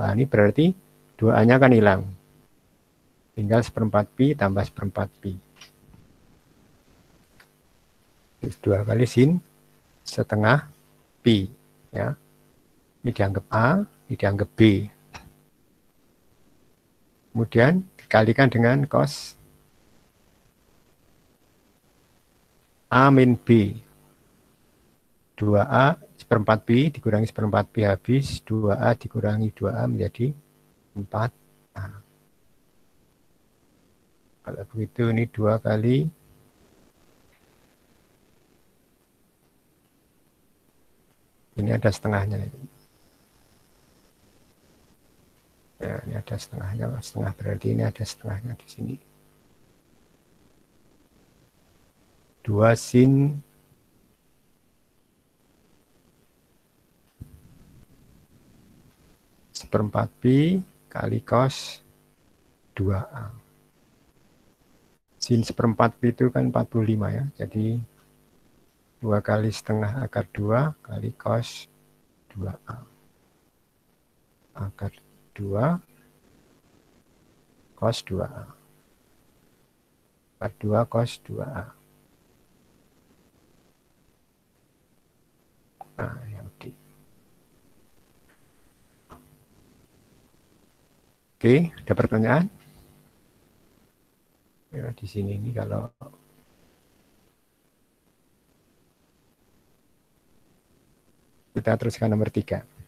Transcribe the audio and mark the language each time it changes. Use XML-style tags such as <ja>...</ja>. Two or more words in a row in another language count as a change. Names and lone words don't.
<id>Ini berarti 2A-nya kan hilang. Tinggal seperempat Pi tambah seperempat Pi. 2 kali sin setengah Pi. Ya. Ini dianggap A, ini dianggap B. Kemudian dikalikan dengan cos A min B. 2A seperempat Pi dikurangi seperempat Pi habis, 2A dikurangi 2A menjadi 4A. Kalau begitu ini 2 kali ini ada setengahnya. Ya, ini ada setengahnya, setengah berarti ini ada setengahnya di sini. 2 sin seperempat Pi kali cos 2A. Sin seperempat Pi itu kan 45 ya, jadi 2 kali setengah akar 2 kali cos 2A. Akar 2 cos 2A. Akar 2 cos 2A. Nah, yang D. Oke, ada pertanyaan? Ya, di sini ini kalau kita teruskan nomor 3.</id>